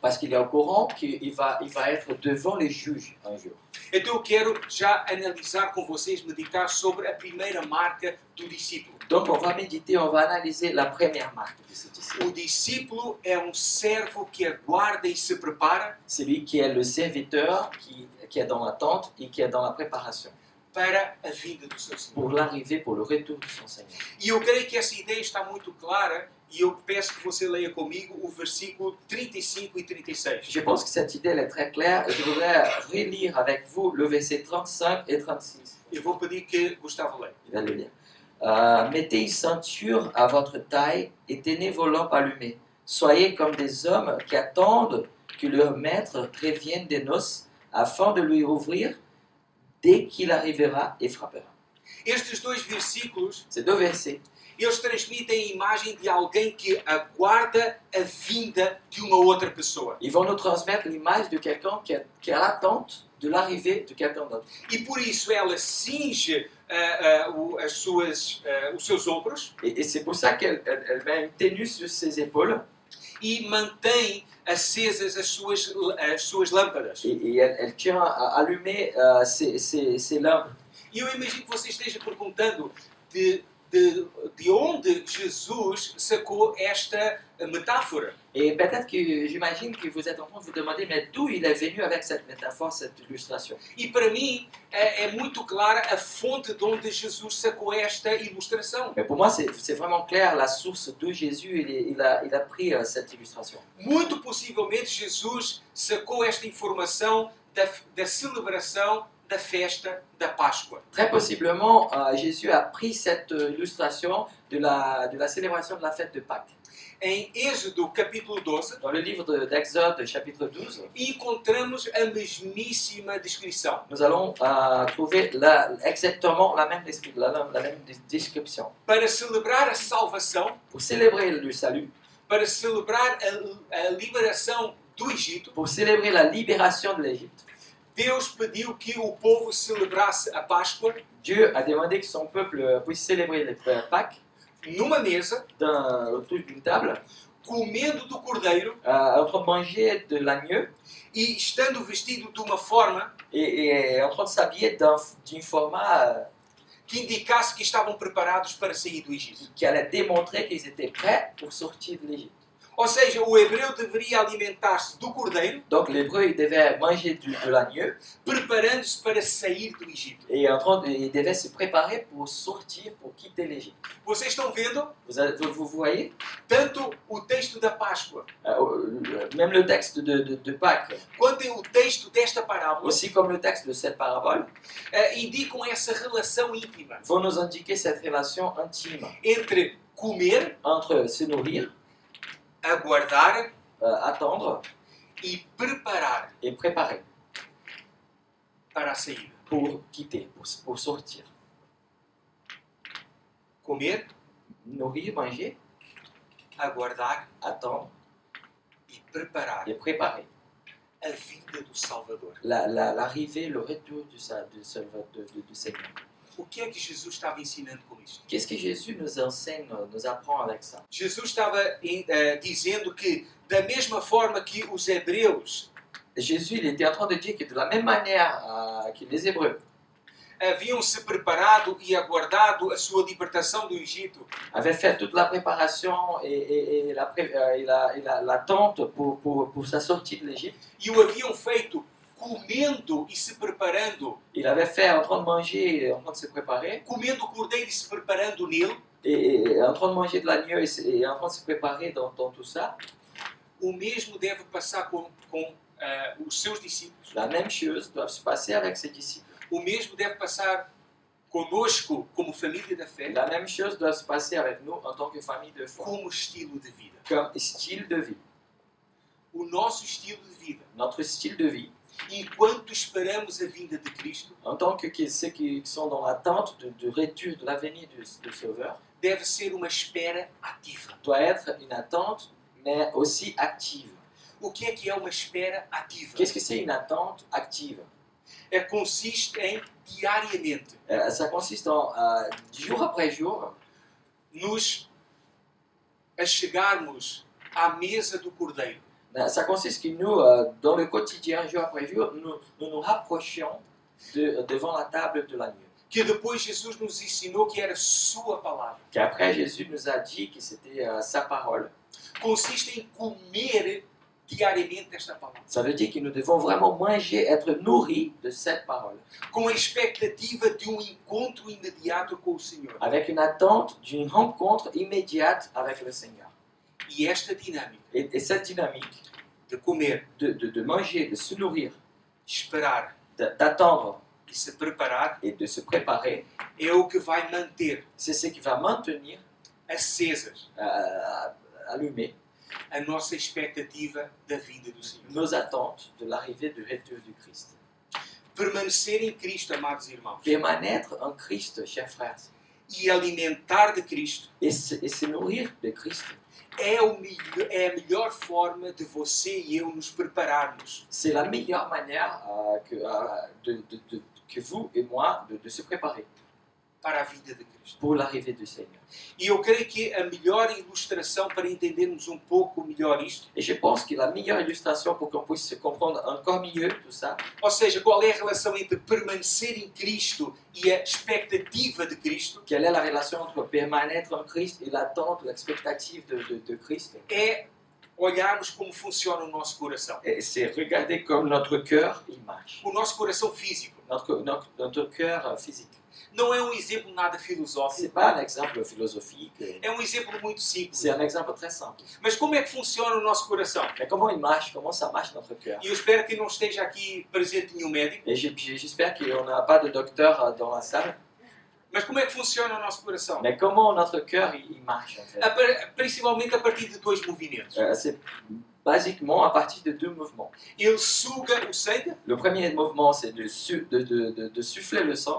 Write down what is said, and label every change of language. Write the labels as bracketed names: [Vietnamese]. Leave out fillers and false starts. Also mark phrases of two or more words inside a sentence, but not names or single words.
[French] parce qu'il est au courant qu'il va être devant les juges un jour. [Portuguese] Então eu quero já analisar com vocês, meditar sobre a primeira marca do discípulo. [French] Donc on va méditer, on va analyser la première marque de ce disciple. [Portuguese] O discípulo é um servo que aguarda e se prepara [French] Celui qui est le serviteur, qui est dans l'attente et qui est dans la préparation [Portuguese] para a vinda do seu Senhor. [French] pour l'arrivée, pour le retour de son Seigneur. [Portuguese] E eu creio que essa ideia está muito clara e eu peço que você leia comigo o versículo 35 e 36. [French] Je pense que cette idée elle est très claire et je voudrais relire avec vous le verset 35 et 36. [Portuguese] Eu vou pedir que Gustavo leia. [French] Je vais le lire. Mettez une ceinture à votre taille et tenez vos lampes allumées. Soyez comme des hommes qui attendent que leur maître revienne des noces afin de lui ouvrir dès qu'il arrivera et frappera. [Portuguese] Estes dois versículos, [French] Ces 2 versets, [Portuguese] eles transmitem a imagem de alguém que aguarda a vinda de uma outra pessoa. [French] ils vont nous transmettre l'image de quelqu'un qui est à l'attente de l'arrivée de quelqu'un d'autre. [Portuguese] E por isso ela cinge os seus ombros [French] Et c'est pour ça qu'elle met une tenue sur ses épaules [Portuguese] e mantém acesas as suas lâmpadas. [French] et elle tient à allumer ses lampes. [Portuguese] E eu imagino que você esteja perguntando de onde Jesus sacou esta metáfora. [French] Et peut-être que j'imagine que vous êtes en train de vous demander, mais d'où il est venu avec cette métaphore, cette illustration? [Portuguese] E para mim é muito clara a fonte de onde Jesus sacou esta ilustração. [French] Mais pour moi, c'est vraiment clair la source d'où Jésus il a pris cette illustration. [Portuguese] Muito possivelmente Jesus sacou esta informação da celebração da festa da Páscoa. [French] Très possiblement, Jésus a pris cette illustration de la célébration de la fête de Pâques. [Portuguese] Em Êxodo capítulo 12, [French] Dans le livre d'Exode, chapitre 12, [Portuguese] encontramos a mesmíssima descrição. [French] nous allons trouver exactement la même description. [Portuguese] Para celebrar a salvação, [French] Pour célébrer le salut, [Portuguese] para celebrar a liberação do Egito, [French] pour célébrer la libération de l'Égypte, [Portuguese] Deus pediu que o povo celebrasse a Páscoa [French] Dieu a demandé que son peuple puisse célébrer les Pâques [Portuguese] numa mesa, [French] autour d'une table, [Portuguese] comendo do cordeiro [French] en train de manger de l'agneau [Portuguese] e estando vestido de uma forma [French] et en train de s'habiller d'un format [Portuguese] que indicasse que estavam preparados para sair do Egito. [French] qui allait démontrer qu'ils étaient prêts pour sortir de l'Égypte. [Portuguese] Ou seja, o hebreu deveria alimentar-se do cordeiro, [French] Donc l'hébreu, il devait manger de l'agneau [Portuguese] preparando-se para sair do Egito. [French] et il devait se préparer pour sortir, pour quitter l'Égypte. [Portuguese] Vocês estão vendo? [French] Vous voyez [Portuguese] Tanto o texto da Páscoa, [French] même le texte de Pâques, [Portuguese] quanto o texto desta parábola, [French] aussi comme le texte de cette parabole, [Portuguese] indicam essa relação íntima [French] vont nous indiquer cette relation intime [Portuguese] entre comer, [French] entre se nourrir, [Portuguese] aguardar [French] attendre [Portuguese] e preparar [French] et préparer [Portuguese] para a saída. [French] pour quitter, pour sortir. [Portuguese] Comer, [French] Nourrir, manger, [Portuguese] aguardar [French] attendre [Portuguese] e preparar [French] et préparer [Portuguese] a vinda do Salvador. [French] l'arrivée, le retour du Seigneur. [Portuguese] O que é que Jesus estava ensinando com isto? [French] Qu'est-ce que Jésus nous enseigne, nous apprend avec ça? [Portuguese] Jesus estava dizendo que, da mesma forma que os hebreus [French] Jésus, il était en train de dire que de la même manière que les Hébreux [Portuguese] haviam se preparado e aguardado a sua libertação do Egito, [French] avaient fait toute la préparation et l'attente pour sa sortie de l'Égypte, [Portuguese] e o haviam feito comendo e se preparando, [French] il avait fait en train de manger, en train de se préparer, [Portuguese] comendo o cordeiro e se preparando nele, [French] et en train de manger de l'agneau et en train de se préparer dans tout ça. [Portuguese] o mesmo deve passar com os seus discípulos. [French] La même chose doit se passer avec ses disciples. [Portuguese] O mesmo deve passar conosco como família da fé, [French] La même chose doit se passer avec nous en tant que famille de foi, [Portuguese] como estilo de vida. [French] comme style de vie. [Portuguese] O nosso estilo de vida, [French] Notre style de vie, [Portuguese] enquanto esperamos a vinda de Cristo, [French] en tant que ceux qui sont dans l'attente du retour, de la venue du Sauveur, [Portuguese] deve ser uma espera ativa. [French] doit être une attente, mais aussi active. [Portuguese] O que é uma espera ativa? [French] Qu'est-ce que c'est une attente active? [Portuguese] Consiste em, diariamente, [French] Ça consiste en, jour après jour, [Portuguese] nos achegarmos à mesa do Cordeiro. [French] Ça consiste que nous, dans le quotidien, jour après jour, nous rapprochions devant la table de l'agneau. [Portuguese] Que depois Jesus nos ensinou que era sua palavra. [French] Qu'après Jésus nous a dit que c'était sa parole. [Portuguese] Consiste em comer diariamente esta palavra. [French] Ça veut dire que nous devons vraiment manger, être nourris de cette parole. [Portuguese] Com a expectativa de encontro imediato com o Senhor. [French] Avec une attente d'une rencontre immédiate avec le Seigneur. [Portuguese] E esta dinâmica [French] Et cette dynamique [Portuguese] de comer, [French] de manger, de se nourrir, [Portuguese] esperar [French] d'attendre [Portuguese] e se preparar [French] et de se préparer, [Portuguese] é o que vai manter [French] c'est ce qui va maintenir [Portuguese] acesas [French] allumé [Portuguese] a nossa expectativa da vinda do Senhor. [French] nos attentes de l'arrivée du retour du Christ. [Portuguese] Permanecer em Cristo, amados irmãos, [French] Permanêtre en Christ, chers frères, [Portuguese] e alimentar de Cristo [French] et se nourrir de Christ, [Portuguese] é a melhor forma de você e eu nos prepararmos [French] c'est la meilleure manière que vous et moi de se préparer [Portuguese] para a vinda de Cristo. [French] pour l'arrivée du Seigneur. [Portuguese] E eu creio que a melhor ilustração para entendermos pouco melhor isto, [French] Et je pense que la meilleure illustration pour qu'on puisse se comprendre encore mieux tout ça, [Portuguese] ou seja, qual é a relação entre permanecer em Cristo e a expectativa de Cristo, [French] quelle est la relation entre permanêtre en Christ et l'attente, l'expectative de Christ, [Portuguese] é olharmos como funciona o nosso coração. [French] et c'est regarder comme notre cœur il marche, [Portuguese] O nosso coração físico. [French] notre cœur physique. [Portuguese] Não é exemplo nada [French] C'est [Portuguese] filosófico, [French] pas un exemple philosophique, [Portuguese] é exemplo muito simples. [French] c'est un exemple très simple. [Portuguese] Mas como é que funciona o nosso coração? [French] Mais comment il marche, comment ça marche notre cœur? [Portuguese] E eu espero que não esteja aqui presente nenhum médico, [French] Et j'espère qu'on n'a pas de docteur dans la salle. [Portuguese] mas como é que funciona o nosso coração? [French] Mais comment notre cœur il marche en fait? [Portuguese] Principalmente a partir de dois movimentos. [French] C'est basiquement à partir de deux mouvements. [Portuguese] Ele suga o sangue [French] Le premier mouvement, c'est de souffler le sang,